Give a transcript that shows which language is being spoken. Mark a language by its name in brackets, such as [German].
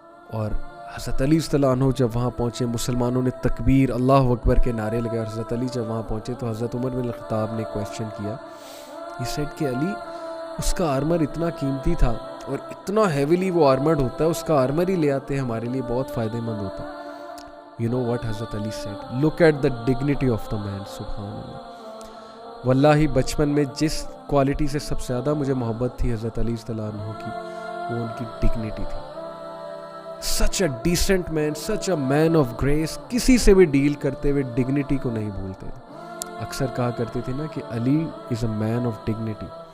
[Urdu] اور حضرت علی رضی اللہ عنہ جب وہاں پہنچے, مسلمانوں نے تکبیر اللہ اکبر کے نعرے لگائے. حضرت علی جب وہاں پہنچے تو حضرت عمر بن الخطاب نے کویسچن کیا, [English] یہ سیڈ کہ [Urdu] علی اس کا آرمر اتنا قیمتی تھا اور اتنا ہیویلی وہ آرمرڈ ہوتا ہے, اس کا آرمر ہی لے آتے ہیں, ہمارے لیے بہت فائدہ مند ہوتا. [English] You know what حضرت Ali said, look at the dignity of the man. [Urdu] سبحان اللہ. واللہ بچپن میں جس کوالٹی سے سب سے زیادہ مجھے محبت تھی حضرت علی رضی اللہ عنہ کی, وہ ان کی ڈگنیٹی تھی. [English] Such a decent man, such a man of grace. [Urdu] کسی سے بھی ڈیل کرتے ہوئے ڈگنیٹی کو نہیں بھولتے. اکثر کہا کرتے تھے نا کہ [English] Ali is a man of dignity.